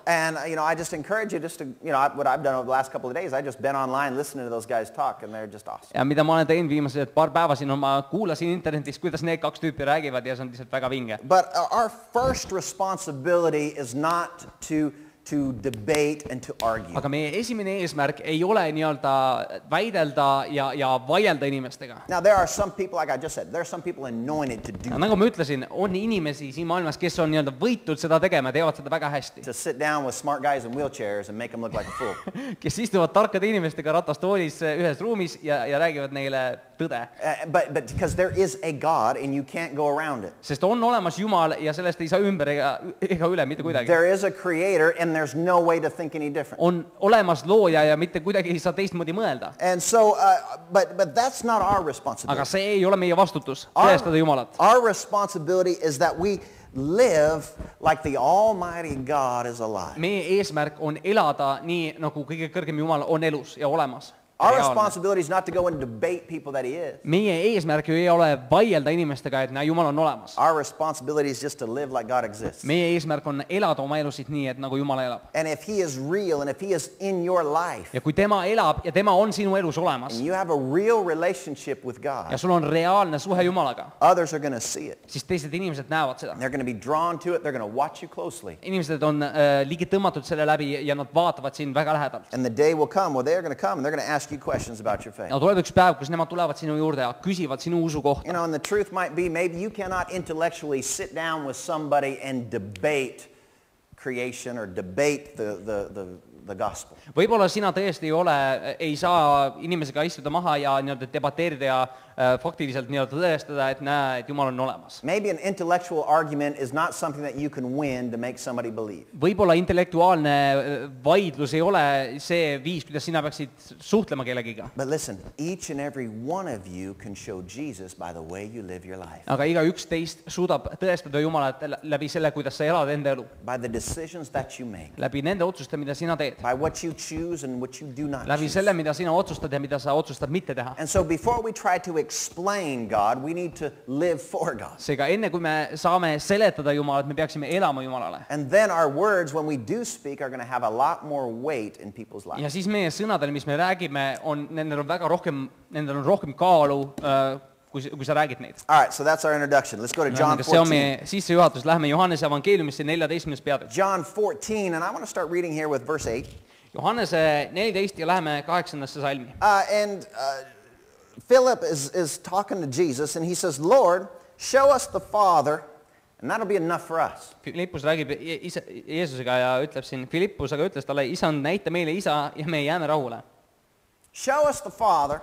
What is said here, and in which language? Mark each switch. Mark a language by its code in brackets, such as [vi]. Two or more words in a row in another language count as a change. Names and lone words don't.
[en] And I just encourage you just to, what I've done over the last couple of days, I just been online listening to those guys talk and they're just awesome. [et] Ja mida ma olen teinud viimased paar päeva siin, ma kuulasin internetis, kuidas need kaks tüüpi räägivad ja see on lihtsalt väga vinge. [en] But our first responsibility is not to debate and to argue. [et] Aga meie esimene eesmärk ei ole nii-öelda väidelda ja vaielda inimestega. [en] Now there are some people, like I just said, there are some people anointed to do. [et] Nagu ma ütlesin, on inimesi siin maailmas, kes on nii-öelda võitud seda tegema, teevad seda väga hästi. [en] To sit down with smart guys in wheelchairs and make them look like a fool. [et] Kes istuvad tarkade inimestega ratastoolis ühes ruumis ja räägivad neile tõde. [en] But because there is a God and you can't go around it. [et] Sest on olemas Jumal ja sellest ei saa ümber ega üle mitte kuidagi. [en] There is a creator and there's no way to think any different. [et] On olemas looja ja mitte kuidagi ei saa teistmoodi mõelda. [en] And so, but that's not our responsibility. [et] Aga see ei ole meie vastutus, tõestada Jumalat. [en] Our responsibility is that we live like the Almighty God is alive. [et] Meie eesmärk on elada nii, nagu kõige kõrgem Jumal on elus ja olemas. [en] Our responsibility is not to go and debate people that he is. [et] Meie eesmärk ju ei ole vaielda inimestega, et Jumal on olemas. [en] Our responsibility is just to live like God exists. [et] Meie eesmärk on elada oma elusid nii, et nagu Jumal elab. [en] And if he is real and if he is in your life. [et] Ja kui tema elab ja tema on sinu elus olemas. [en] And you have a real relationship with God. [et] Ja sul on reaalne suhe Jumalaga. [en] Others are going to see it. [et] Siis teised inimesed näevad seda. [en] They're going to be drawn to it. They're going to watch you closely. [et] Inimesed on ligi tõmmatud selle läbi ja nad vaatavad sind väga lähedalt. [en] And the day will come where they're going to come and they're going to ask you questions about your faith. [et] Ja tuleb üks päev, kus nemad tulevad sinu juurde ja küsivad sinu usu kohta. [en] And the truth might be maybe you cannot intellectually sit down with somebody and debate creation or debate the gospel. [et] Võib-olla sina tõesti ei saa inimesega istuda maha ja nii-öelda debateerida ja faktiliselt nii-öelda tõestada, et näe, et Jumal on olemas. [en] Maybe an intellectual argument is not something that you can win to make somebody believe. [et] Võib-olla intellektuaalne vaidlus ei ole see viis, kuidas sina peaksid suhtlema kellegiga. [en] But listen, each and every one of you can show Jesus by the way you live your life. [et] Aga igaüks teist suudab tõestada Jumalat läbi selle, kuidas sa elad enda elu. [en] By the decisions that you make. [et] Läbi nende otsuste, mida sina teed. [en] By what you choose and what you do not choose. [et] Läbi selle, mida sina otsustad ja mida sa otsustad mitte teha. [en] And so before we try to explain God, we need to live for God. [et] Seega enne kui me saame seletada Jumalat, me peaksime elama Jumalale. [en] And then our words when we do speak are going to have a lot more weight in people's lives. [et] Ja siis meie sõnadel, mis me räägime, nendel on rohkem kaalu, kui sa räägid neid. [en] All right, so that's our introduction. Let's go to John 14. [et] See on meie sissejuhatus. Lähme Johannese evangeeliumisse 14. peatükk. [en] John 14, and I want to start reading here with verse 8. [et] Johannese 14 ja läheme 8. salmi. [en] Philip is talking to Jesus, and he says, Lord, show us the Father, and that'll be enough for us. [et] Filippus räägib Jeesusega ja ütleb siin, Filippus aga ütles talle, Isand, näita meile Isa ja me jääme rahule. [en] Show us the Father,